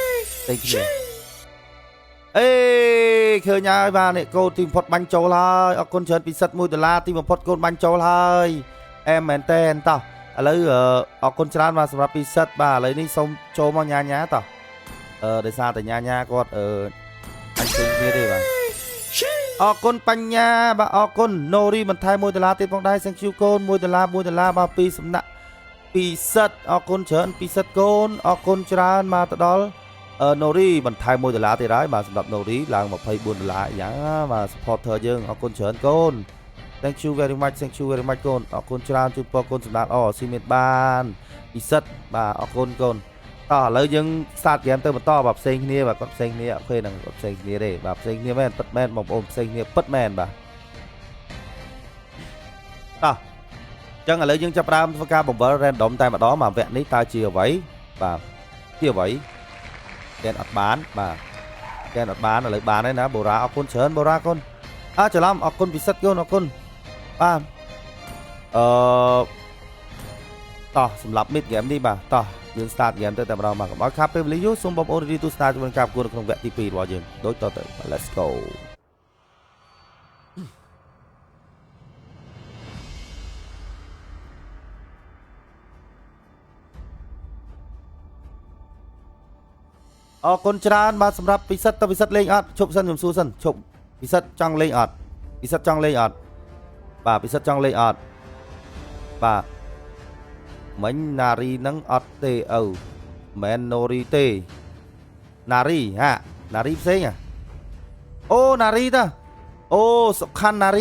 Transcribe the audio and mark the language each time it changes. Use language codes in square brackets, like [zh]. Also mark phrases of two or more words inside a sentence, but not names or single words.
[km] អេឃើញហើយបាទនេះកូនទីបំផុតបាញ់ចូលហើយអរគុណច្រើនពិសិដ្ឋ$1ទីបំផុតកូនបាញ់ចូលហើយអែមមែនតើតោះឥឡូវអរគុណច្រើនបាទសម្រាប់ពិសិដ្ឋបាទឥឡូវនេះសូម ចូលមកញ៉ាតោះដោយសារតែញ៉ាគាត់អញពេញគ្នាទេបាទអរគុណបញ្ញាបាទអរគុណ Nori បន្ថែម$1ទៀតផងដែរ [en] thank you [km] កូន$1បាទពីសំណាក់ពិសិដ្ឋអរគុណច្រើនពិសិដ្ឋកូនអរគុណច្រើនមកទៅដល់Nori បន្ថែម$1ទៀតហើយបាទសម្រាប់ Nori ឡើង$24យ៉ាងបាទ supporter យើងអរគុណច្រើនកូន [en] thank you very much [km] កូនអរគុណច្រើនជូនពរកូនសម្រាប់ស៊ីមានបានពិសិដ្ឋបាទអរគុណកូនតោះឥឡូវយើង [en] start game [km] ទៅបន្តបាទផ្សេងគ្នាបាទគាត់ផ្សេងគ្នាអូខេហ្នឹងគាត់ផ្សេងគ្នាទេបាទផ្សេងគ្នាមែនពិតមែនបងប្អូនផ្សេងគ្នាពិតមែនបាទ តោះអញ្ចឹងឥឡូវយើងចាប់ផ្ដើមធ្វើការបង្វិល random តែម្ដងបាទវគ្គនេះតើជាអ្វីបាទជាអ្វីកែនអត់បានបាទកែនអត់បានឥឡូវបានហើយណាបូរ៉ាអរគុណច្រើនបូរ៉ាកូនច្រឡំអរគុណពិសិដ្ឋកូនអរគុណបាទតោះសម្រាប់ [en] mid game [km] នេះបាទតោះយើង [en] start game [km] ទៅតែម្ដងបាទកុំឲ្យខាប់ពេលវេលាយូរសូមបងប្អូនរីទូ start ជាមួយការប្រកួតក្នុងវគ្គទី2របស់យើងដូចតទៅ [en] let's go [km] អរគុណច្រើនបាទសម្រាប់ពិសិដ្ឋទៅពិសិដ្ឋលេងអត់ឈប់សិនខ្ញុំសួរ សិនឈប់ពិសិដ្ឋចង់លេងអត់ពិសិដ្ឋចង់លេងអត់បាទពិសិដ្ឋចង់លេងអត់បាទមិញណារីនឹងអត់ទេមែន Nori ទេណារីណារីផ្សេងអូណារីតាអូសុខណារី